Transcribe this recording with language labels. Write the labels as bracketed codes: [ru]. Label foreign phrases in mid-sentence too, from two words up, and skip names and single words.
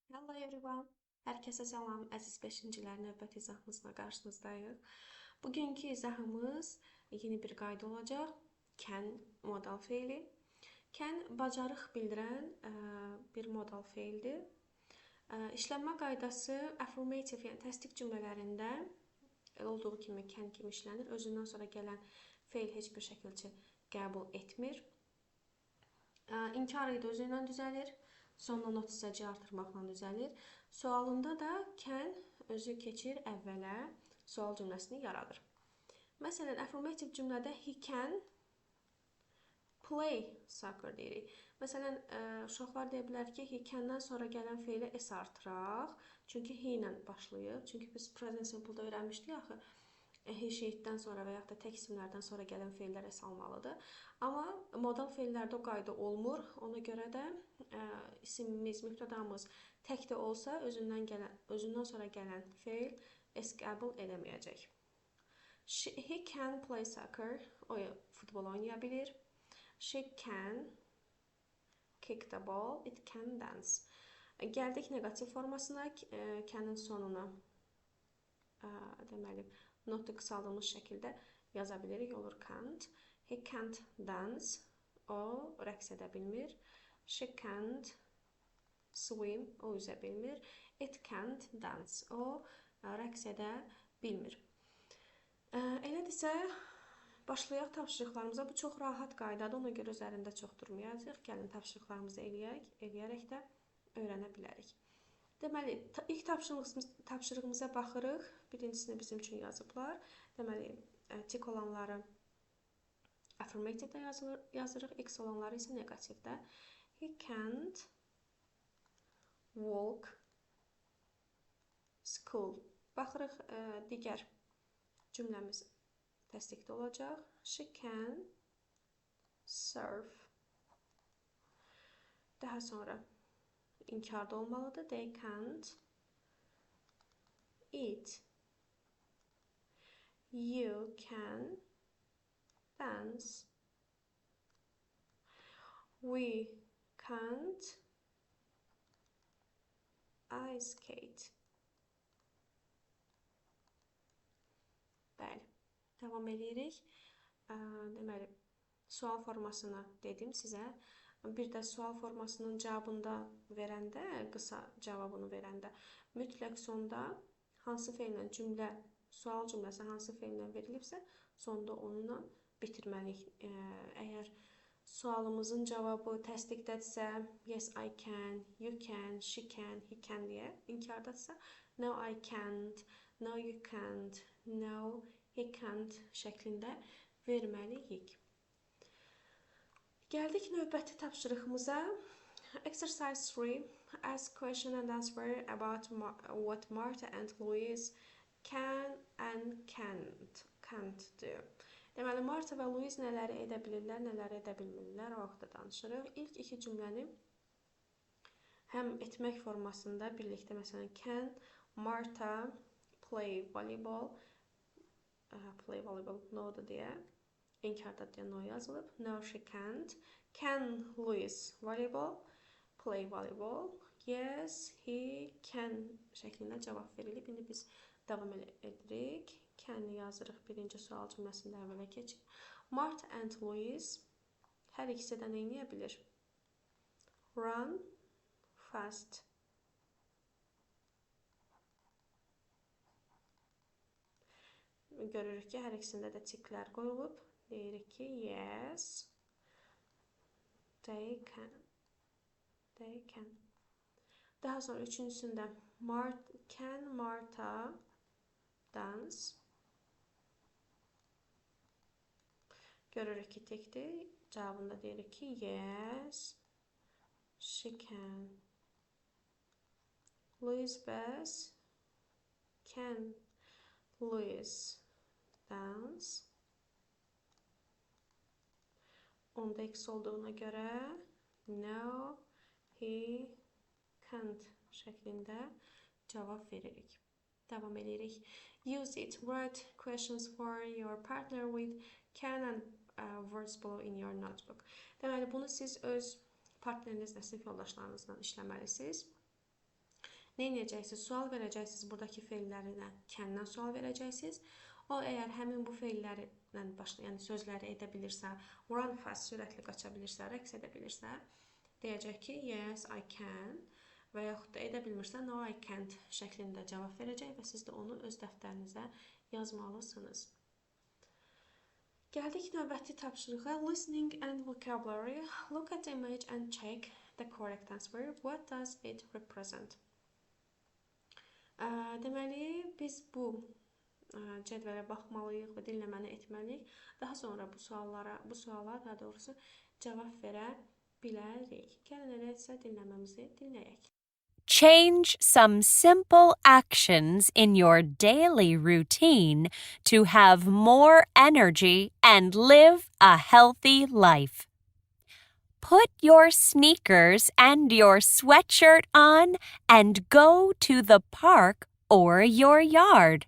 [en] Hello everyone. [az] Hər kəsə salam. Əziz 5-cilər növbəti izahımızla qarşınızdayıq. Bugünkü izahımız yeni bir qayda olacaq. Can modal feili. Can bacarıq bildirən bir modal feildir. İşlənmə qaydası affirmative, yəni təsdiq cümlələrində olduğu kimi can kimi işlənir. Özündən sonra gələn feil heç bir şəkildə qəbul etmir. İnkar idi özü ilə düzəlir. Sonla notisəcə artırmaqla düzəlir. Sualında da can özü keçir əvvələ, sual cümləsini yaradır. Məsələn, affirmative cümlədə [en] he can play soccer [az] deyirik. Məsələn, uşaqlar deyə bilər ki, [en] he can- [az] dan sonra gələn feylə s artıraq. Çünki he ilə başlayıb. Çünki biz [en] present simple- [az] da öyrənmişdik axı. [en] He, she- [az] dən sonra və yaxud da tək isimlərdən sonra gələn feillər s almalıdır. Amma modal feillərdə o qayda olmur. Ona görə də isimimiz, mübtədamız tək də olsa özündən sonra gələn feil s qəbul edəməyəcək. [en] He can play soccer. [az] O futbol oynaya bilir. [en] She can kick the ball. It can dance. [az] Gəldik negativ formasına, can'ın sonuna deməli notu qısaldılmış şəkildə yaza bilirik. [en] Olur can't. He can't dance. [az] O rəqs edə bilmir. [en] She can't swim. [az] O üzə bilmir. [en] It can't dance. [az] O rəqs edə bilmir. Elədirsə, başlayaq tapşırıqlarımıza. Bu çox rahat qaydadır. Ona görə üzərində çox durmayacaq. Gəlin tapşırıqlarımızı eləyərək də öyrənə bilərik. Deməli, ilk tapşırığımıza baxırıq. Birincisini bizim üçün yazıblar. Deməli, tik olanları affirmative-də yazırıq, x olanları isə negativdə. [en] He can't walk school. [az] Baxırıq, digər cümləmiz təsdiqdə olacaq. [en] She can surf. [az] Daha sonra inkarda olmalıdır. [en] They can't eat. You can dance. We can't ice skate. [az] Bəli, davam edirik. Deməli, sual formasını dedim sizə. Bir də sual formasının cavabında verəndə, qısa cavabını verəndə mütləq sonda hansı feillə sual cümləsi hansı feillə verilibsə, sonda onunla bitirməliyik. Əgər sualımızın cavabı təsdiqdədirsə, [en] yes, I can, you can, she can, he can [az] deyə, inkardadırsa, [en] no, I can't, no, you can't, no, he can't [az] şəklində verməliyik. Gəldik növbəti tapşırığımıza. [en] Exercise 3. Ask question and answer about what Marta and Louise can and can't do. [az] Deməli, Marta və Louise nələri edə bilirlər, nələri edə bilmirlər, o vaxtda danışırıq. İlk iki cümləni həm etmək formasında birlikdə, məsələn, [en] can Marta play volleyball, [az] no-dur deyə. İnkarda deyə no yazılıb. [en] No, she can't. Can Louise play volleyball? Yes, he can [az] şəklində cavab verilib. İndi biz davam edirik. Can-i yazırıq birinci sual cümləsində əvvələ keçir. Marta and Louise hər ikisi də nə edə bilir? [en] Run fast. [az] Görürük ki, hər ikisində də tiklər qoyulub. Deyirik ki, [en] yes, they can. [az] Daha sonra üçüncüsündə [en] can Marta dance? [az] Görürük ki, tekdir. Cavabında deyirik ki, [en] yes, she can. Louise Bess, can Louise dance? [az] Onda x olduğuna görə [en] no, he can't [az] şəklində cavab veririk. Davam edirik. [en] Use it. Write questions for your partner with can and words below in your notebook. [az] Deməli, bunu siz öz partnerinizlə, sinif yoldaşlarınızla işləməlisiniz. Nə edəcəksiniz? Sual verəcəksiniz buradakı feillərinə. Can'dan sual verəcəksiniz. O əgər həmin bu feillərlə yəni sözləri edə bilirsə, [en] run fast, [az] sürətli qaça bilirsə, rəqs edə bilirsə, deyəcək ki, [en] yes, I can [az] və yaxud da edə bilmirsə, [en] no, I can't [az] şəklində cavab verəcək və siz də onu öz dəftərinizə yazmalısınız. Gəldik növbəti tapşırığa. [en] Listening and vocabulary. Look at the image and check the correct answer. What does it represent? [az] Deməli, biz bu cədvələ baxmalıyıq və dinləməni etməliyik. Daha sonra bu suala daha doğrusu cavab verə bilərik. Gəlin elə isə dinləməmizi dinləyək. [en] Change some simple actions in your daily routine to have more energy and live a healthy life. Put your sneakers and your sweatshirt on and go to the park or your yard.